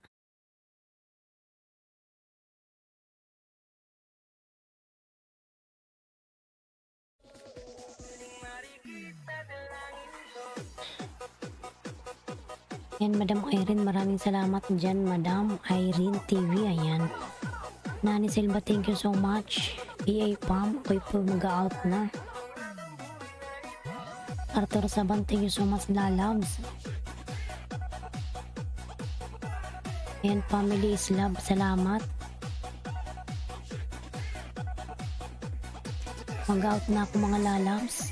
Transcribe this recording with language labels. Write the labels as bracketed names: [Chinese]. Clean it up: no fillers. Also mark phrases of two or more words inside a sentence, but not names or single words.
[Filipino] Yan, Madam Irene, maraming salamat dyan, Madam Irene TV, ayan. [English] Nani Silva, thank you so much. EA Pam, [Filipino] ako'y po mag-out na. [English] Arthur Saban, thank you so much, [Filipino] lalabs. Ayan, Family is Love, salamat. Mag-out na ako mga lalabs.